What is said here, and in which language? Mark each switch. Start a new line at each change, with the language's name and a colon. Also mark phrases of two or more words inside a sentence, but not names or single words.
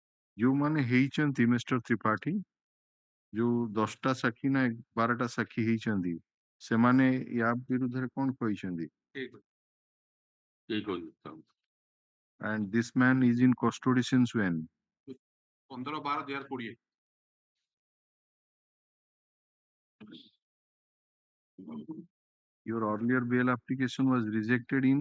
Odia: ଯୋଉମାନେ ହେଇଛନ୍ତି ମିଷ୍ଟର ତ୍ରିପାଠୀ, ଯୋଉ 10ଟା ସାକ୍ଷୀ ନା 12ଟା ସାକ୍ଷୀ ହେଇଛନ୍ତି, ସେମାନେ ୟା ବିରୁଦ୍ଧରେ କଣ କହିଛନ୍ତି?
English: And this man is in custody since when? 15/12/2020 Your earlier bail application was rejected in